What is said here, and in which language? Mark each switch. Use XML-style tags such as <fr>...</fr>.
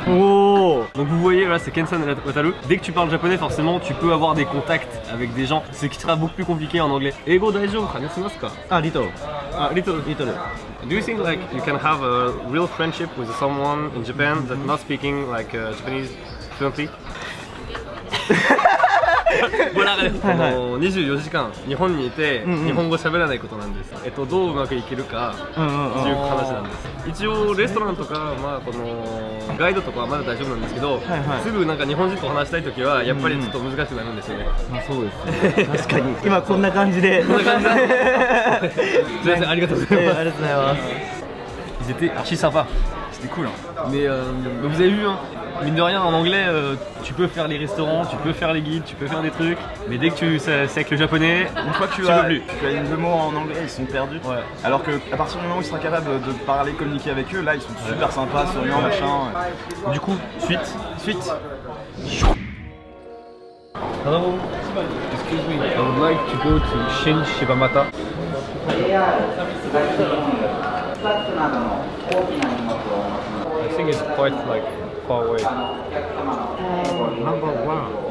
<fr>Donc vous voyez, là c'est Kensan Wataru. Dès que tu parles japonais, forcément, tu peux avoir des contacts avec des gens, ce qui sera beaucoup plus compliqué en anglais.</fr> <ja>Eigo daijoubu ka desu ka?</ja> <en>Little. Little. Do you think like you can have a real friendship with someone in Japan that's not speaking like Japanese fluently?</en> <ja>この24時間日本にいて日本語喋らないことなんです。どううまくいけるかっていう話なんです。一応レストランとかこのガイドとかはまだ大丈夫なんですけど、すぐなんか日本人と話したいときはやっぱりちょっと難しくなるんですよね。そうですね。確かに。今こんな感じで。こんな感じで。すみません、ありがとうございます。ありがとうございます。</ja> <fr>Ils étaient archi sympas. C'était cool. Mais vous avez vu, hein. Mine de rien, en anglais, tu peux faire les restaurants, tu peux faire les guides, tu peux faire des trucs, mais dès que c'est avec le japonais, une fois que tu as une deux mots en anglais, ils sont perdus. Ouais. Alors qu'à partir du moment où ils seront capables de parler, communiquer avec eux, là ils sont super sympas, souriants, machin. Du coup, suite.</fr> <en>Hello, excuse me, I would like to go to Shin Shibamata. I think it's quite like far away. Number 1.</en>